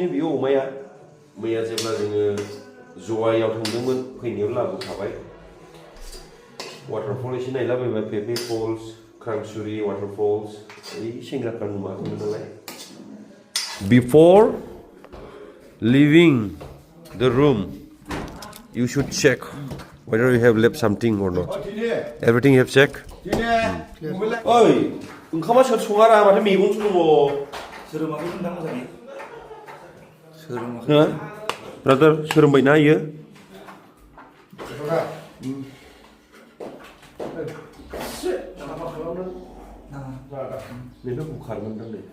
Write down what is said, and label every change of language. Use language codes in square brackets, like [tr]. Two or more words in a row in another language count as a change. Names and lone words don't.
[brx] बेयो अमाया मैया जेब्ला जोङो जवायाव थांदोंमोन फैनायाव लाबोखाबाय वाटारफल एसे नायलाबायबाय पेपे फल्स क्रांसुरि वाटारफल्स ओइ सेंग्राफ्रा नुवाखैमोन नालाय [en] before leaving the room you should check whether you have left something or not everything you have checked [brx] ओइ ओंखामा सोर सङारा माथो मैगंसो दङ सोरोमाखै नोंथां मोजाङै हो ब्रादार सोरोंबायना इयो बेनो बुखारमोन दां नै